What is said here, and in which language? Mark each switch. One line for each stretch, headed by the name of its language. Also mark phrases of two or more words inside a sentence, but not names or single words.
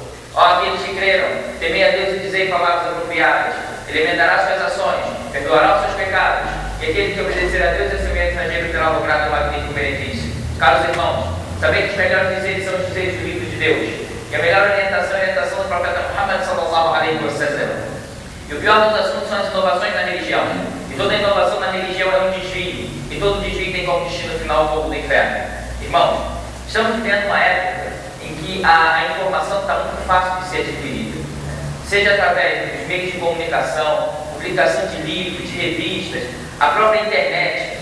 Portuguese: Ó aqueles que creram, temei a Deus e dizei palavras apropriadas. Ele emendará suas ações, perdoará os seus pecados, e aquele que obedecer a Deus e a seu mensageiro terá logrado um magnífico benefício. Caros irmãos, saber que os melhores dizeres são os dizeres do livro de Deus, e a melhor orientação é a orientação do profeta Muhammad
Arabic: صلى الله عليه وسلم.
Portuguese: E o pior dos assuntos são as inovações na religião. E toda inovação na religião é um desvio, e todo desvio tem como destino final o fogo do inferno. Irmãos, estamos vivendo uma época em que a informação está muito fácil de ser adquirida, seja através dos meios de comunicação, publicação de livros, de revistas, a própria internet.